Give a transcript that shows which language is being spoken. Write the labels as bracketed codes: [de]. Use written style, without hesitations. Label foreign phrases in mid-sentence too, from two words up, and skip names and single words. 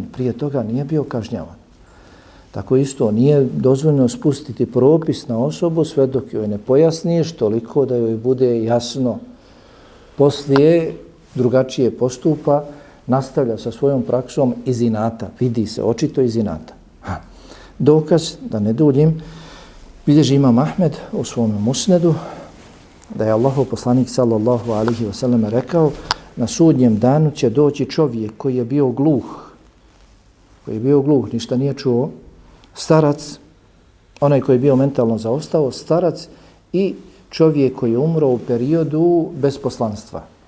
[bs] Prije toga nije bio kažnjavan. Tako isto, nije dozvoljeno spustiti propis na osobu sve dok joj ne pojasniš toliko da joj bude jasno. Poslije drugačije postupa, nastavlja sa svojom praksom iz inata. Vidi se očito iz inata. Dokaz, da ne duljim, bilježi Imam Ahmed u svom musnedu da je Allahov poslanik [ar] صلى الله عليه وسلم [bs] rekao: na sudnjem danu će doći čovjek koji je bio gluh, ništa nije čuo, starac, onaj koji je bio mentalno zaostao, starac i čovjek koji je umro u periodu bez poslanstva.